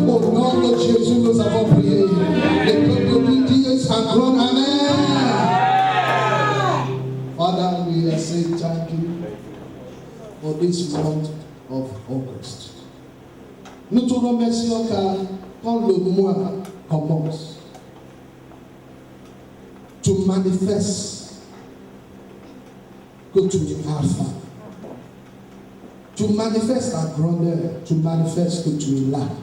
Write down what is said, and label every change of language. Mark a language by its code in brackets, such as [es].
[fr] Au nom de Jésus, nous avons prié. Les peuples de Dieu s'acclament. Amen. [en] Father, we are saying thank you for this month of August. [fr] Nous te remercions car quand le mois commence, tu manifestes que tu es Alpha. Tu manifestes ta grandeur, tu manifestes que tu es là.